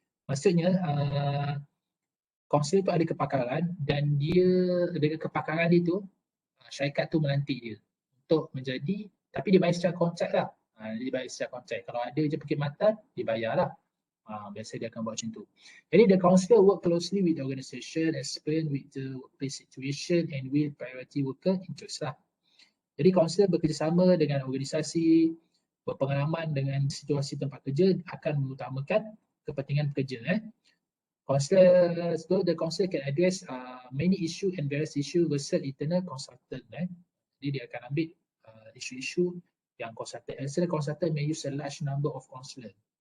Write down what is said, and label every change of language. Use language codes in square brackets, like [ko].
[ms] Maksudnya council tu ada kepakaran dan dia dengan kepakaran itu syarikat tu melantik dia untuk menjadi, tapi dibayar secara kontrak lah. Dibayar secara kontrak. Kalau ada je perkhidmatan, dibayar lah. Biasa dia akan buat macam tu. Jadi [en] the counsellor work closely with the organisation, explain with the workplace situation and with priority worker interest [ms] lah. Jadi counsellor bekerjasama dengan organisasi, berpengalaman dengan situasi tempat kerja akan mengutamakan kepentingan pekerja. [en] Counsellor, so the counsellor can address many issue and various issue versus internal consultant. [ms] Jadi dia akan ambil isu-isu yang consultant. [en] External consultant may use a large number of counsellor.